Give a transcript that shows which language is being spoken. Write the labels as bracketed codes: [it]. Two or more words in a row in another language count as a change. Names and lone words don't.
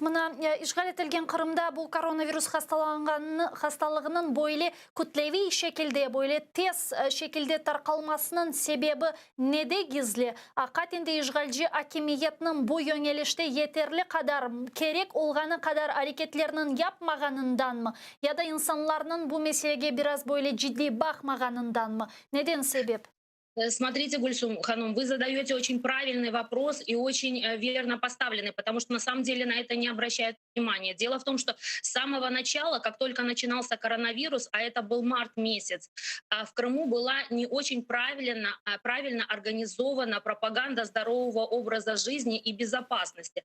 [crh] Mına işgal etilgen Kırım'da bu koronavirüs hastalığının böyle kütlevi şekilde, böyle tez şekilde tarqalmasının sebebi nede gizli? Katinde işgalci hakimiyetinin bu yönelişte yeterli kadar, gerek olğanı kadar hareketlerinin yapmağanından mı? Ya da insanların bu meseleye biraz böyle ciddi bakmağanından mı? Neden sebep? [ru] Смотрите, Гульсум Ханум, вы задаете очень правильный вопрос и очень верно поставленный, потому что на самом деле на это не обращают внимания. Дело в том, что с самого начала, как только начинался коронавирус, а это был март месяц, в Крыму была не очень правильно организована пропаганда здорового образа жизни и безопасности.